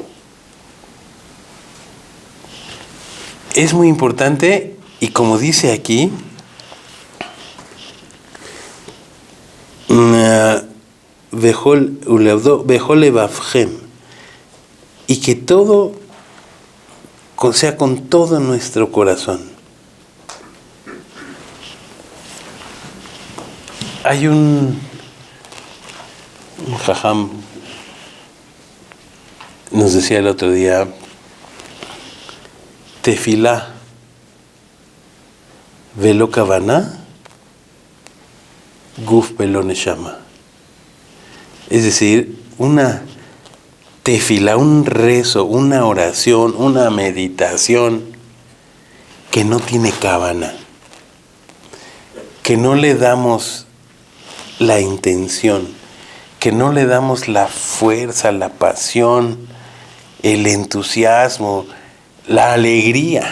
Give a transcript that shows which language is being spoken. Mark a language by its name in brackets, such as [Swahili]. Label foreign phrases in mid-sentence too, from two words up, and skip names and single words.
[Spanish] Es muy importante, y como dice aquí, y que todo sea con todo nuestro corazón. Hay un jajam nos decía el otro día, [Hebrew] תפילה ולא כוונה גוף ולא נשמה. [Spanish] Es decir, una tefila, un rezo, una oración, una meditación que no tiene cabana, que no le damos la intención, que no le damos la fuerza, la pasión, el entusiasmo, la alegría.